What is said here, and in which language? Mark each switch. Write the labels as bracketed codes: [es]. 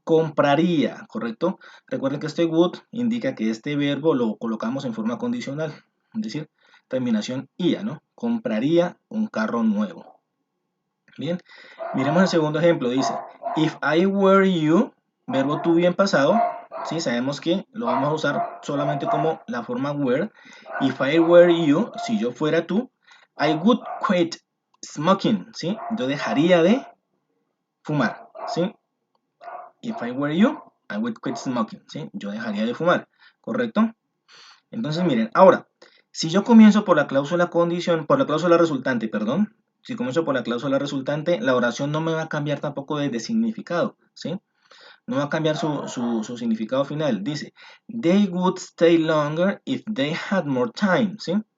[es] Compraría, ¿correcto? Recuerden que este would indica que este verbo lo colocamos en forma condicional, es decir, terminación ia, ¿no? Compraría un carro nuevo. Bien, miremos el segundo ejemplo, dice, [en] if I were you, [es] verbo to be en pasado, ¿sí? Sabemos que lo vamos a usar solamente como la forma were. [en] If I were you, [es] si yo fuera tú, [en] I would quit smoking, ¿sí? [es] Yo dejaría de fumar, ¿sí? [en] If I were you, I would quit smoking, ¿sí? [es] Yo dejaría de fumar, ¿correcto? Entonces, miren, ahora, si yo comienzo por la cláusula resultante, perdón, si comienzo por la cláusula resultante, la oración no me va a cambiar tampoco de significado, ¿sí? No va a cambiar su significado final. [en] Dice, they would stay longer if they had more time, ¿sí?